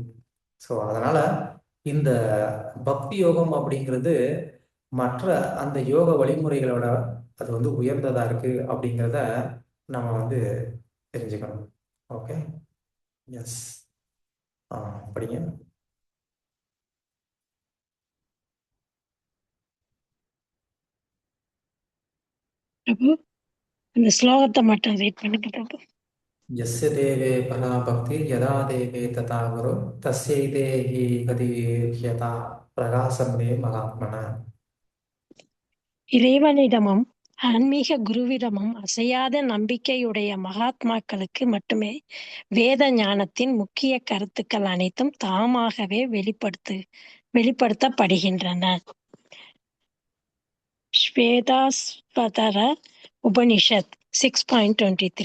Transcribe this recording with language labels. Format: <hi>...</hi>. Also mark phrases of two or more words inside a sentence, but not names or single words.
<ta>ஸோ அதனால இந்த பக்தி யோகம் அப்படிங்கிறது மற்ற அந்த யோக வழிமுறைகளோட அது வந்து உயர்ந்ததா இருக்கு அப்படிங்கிறத நம்ம வந்து தெரிஞ்சுக்கணும்.</ta> <en>okay, yes,</en> <ta>படிங்க. பிரபு, அந்த ஸ்லோகத்தை மட்டும் ரீட் பண்ணுங்க பிரபு.</ta> <sa>यस्य देवे परा भक्ति यदा देवे तथा गुरु तस्यैते हि गतिर्यथा प्रकाशं मे महात्मना.</sa> <ta>இறைவனிடமும் ஆன்மீக குருவிடமும் அசையாத நம்பிக்கையுடைய மகாத்மாக்களுக்கு மட்டுமே வேத ஞானத்தின் முக்கிய கருத்துக்கள் அனைத்தும் தாமாகவே வெளிப்படுத்தப்படுகின்றன. ஸ்வேதாஸ்வதர உபனிஷத் 6.23.</ta>